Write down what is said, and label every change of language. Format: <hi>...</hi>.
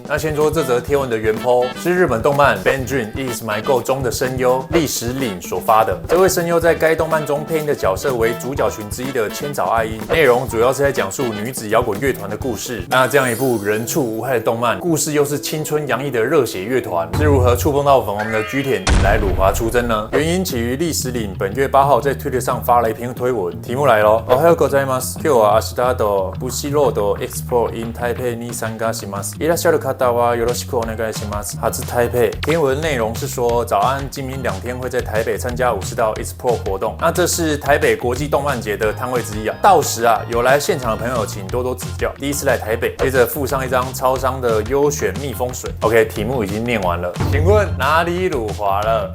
<zh>那先说这则贴文的原 po 是日本动漫 Band Dream Is My Go 中的声优历史岭所发的，这位声优在该动漫中配音的角色为主角群之一的千早爱音，内容主要是在讲述女子摇滚乐团的故事。那这样一部人畜无害的动漫，故事又是青春洋溢的热血乐团，是如何触碰到粉红的 G 点，引来辱华出征呢？原因起于历史岭本月8号在推特上发了一篇推文，题目来咯。</zh> <ja>おはようございます。今日は明日とブシロードエクスポin 台北に参加します。いらっしゃる方はよろしくお願いします。初台北。</ja> <zh>天文内容是说，早安，今明2天会在台北参加50道 Expo 活动。那这是台北国际动漫节的摊位之一到时有来现场的朋友请多多指教。第一次来台北，接着附上一张超商的优选蜜蜂水。 OK， 题目已经念完了，请问哪里辱华了？</zh>